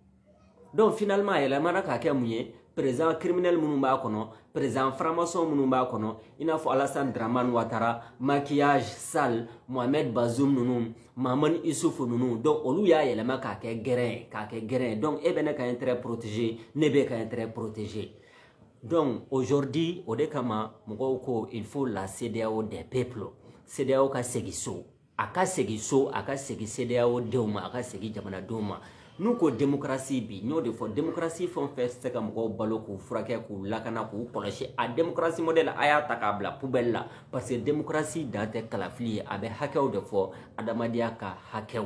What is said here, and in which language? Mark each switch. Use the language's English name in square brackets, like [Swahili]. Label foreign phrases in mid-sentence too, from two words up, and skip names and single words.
[Bambara] Donc finalement a yɛlɛmana k'a kɛ mun ye [French] président criminel [Bambara] minnu b'a kɔnɔ, [French] président franc-maçon [Bambara] minnu b'a kɔnɔ, i n'a fɔ Alassane Dramane Ouattara, Maquillage Sall, Mohamed Bazoum ninnu, Mahamadou Issoufou ninnu. Donc olu y'a yɛlɛma k'a kɛ gɛrɛn. Donc e bɛ ne ka [French] intérêt protégé, [Bambara] ne bɛ ka [French] intérêt protégé. [Bambara] Donc aujourd'hui o de kama mɔgɔw ko [French] il faut la CEDEAO des peuples. [Bambara] CEDEAO ka segin so, a ka segin so, a ka segin CEDEAO denw ma, a ka segin jamanadenw ma. Nous ko démocratie bi n'o de fɔ démocratie fɛn fɛn se ka mɔgɔw balo k'u furakɛ k'u lakana k'u kɔlɔsi a démocratie modèle a y'a ta k'a bila poubelle la [French] parce que [Bambara] démocratie dan tɛ kalafili ye a bɛ hakɛw de fɔ adamadenya ka hakɛw.